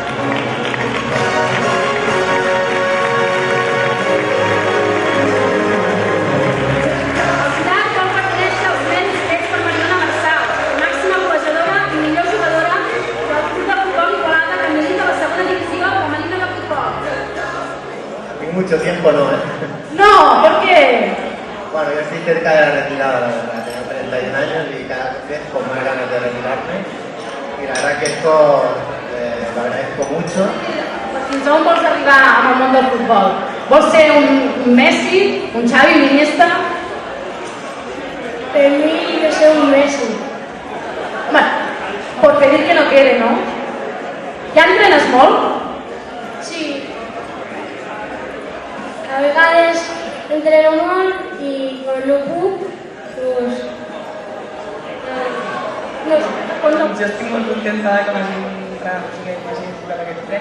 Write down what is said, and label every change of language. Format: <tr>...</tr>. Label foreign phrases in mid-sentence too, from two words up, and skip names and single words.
<ca>El jurat vol reconèixer els mèrits fets per Mariona Marçal, màxima golejadora i millor jugadora del club de futbol Igualada, que milita a la segona divisió femenina de futbol.</ca> <es>Tengo mucho tiempo, ¿no? No, ¿por qué? Bueno, yo estoy cerca de la retirada, la verdad. Tengo 31 años y cada vez con más ganas de retirarme. Y la verdad que esto lo agradezco mucho.</es> <ca>Fins on vols arribar amb el món del futbol? Vols ser un Messi, un Xavi, un Iniesta? Per mi de ser un Messi. Home,</ca> <es>por pedir que no quede, no?</es> <ca>Ja entrenes molt? Sí. A vegades entreno molt i quan no puc, doncs... No sé, quan no... Jo estic molt contenta que m'hagin entrat, que m'hagin tocat aquest ple.</ca>